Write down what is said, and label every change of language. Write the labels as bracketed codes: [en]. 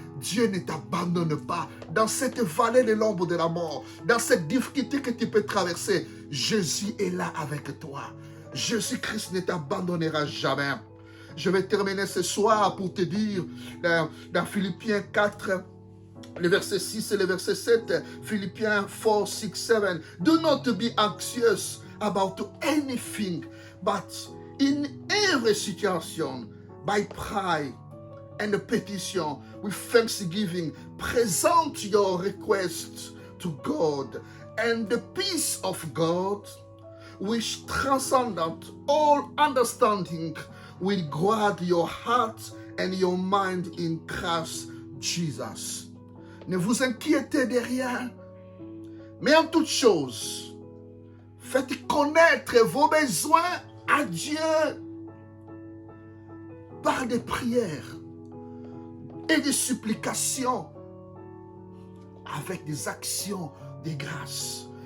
[fr] Dieu ne t'abandonne pas. Dans cette vallée de l'ombre de la mort, dans cette difficulté que tu peux traverser, Jésus est là avec toi. Jésus-Christ ne t'abandonnera jamais. Je vais terminer ce soir pour te dire, dans Philippiens 4, le verset 6 et le verset 7, Philippiens 4, 6, 7. [en] Do not be anxious about anything, but in every situation, by prayer and petition, with thanksgiving, present your requests to God, and the peace of God, which transcendeth all understanding, will guard your heart and your mind in Christ Jesus. [fr] Ne vous inquiétez de rien, mais en toute chose, faites connaître vos besoins à Dieu par des prières et des supplications avec des actions de grâce.